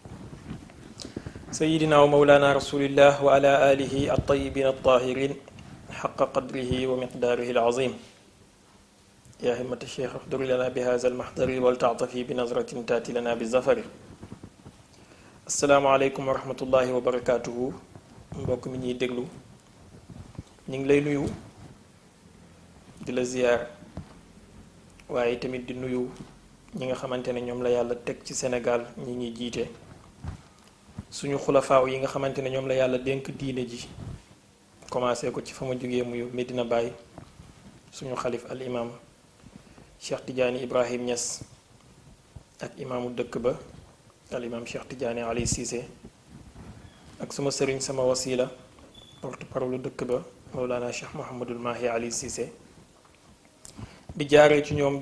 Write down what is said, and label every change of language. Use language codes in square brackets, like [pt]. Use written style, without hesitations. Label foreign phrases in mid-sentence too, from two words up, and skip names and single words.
[ar] سيدنا ومولانا رسول الله وعلى آله الطيبين الطاهرين حق قدره ومقداره العظيم يا همة الشيخ احضر لنا بهذا المحضر ولتعطفي بنظرة تأتي لنا بالظفر السلام عليكم ورحمة الله وبركاته [wo] mbokk mi ñuy déglu ñu ngi lay nuyu di la ziyaar waaye tamit di nuyu ñi nga xamante ne ñoom la yàlla teg ci Sénégal ñi ñuy jiite suñu xulafaaw yi nga xamante ne ñoom la yàlla dénk diine ji commencé ko ci fa ma jógee muy Medina Baye suñu xalif al imam Cheikh Tidiane Ibrahim Niass ak imaamu dëkk ba al imam Cheikh Tidiane Ali Cissé ak suma sëriñ sama wasila [fr] porte parole [wo] dëkk ba Mawlana Cheikh Mouhamadul Mahi Ali Cissé di jaaree ci ñoom di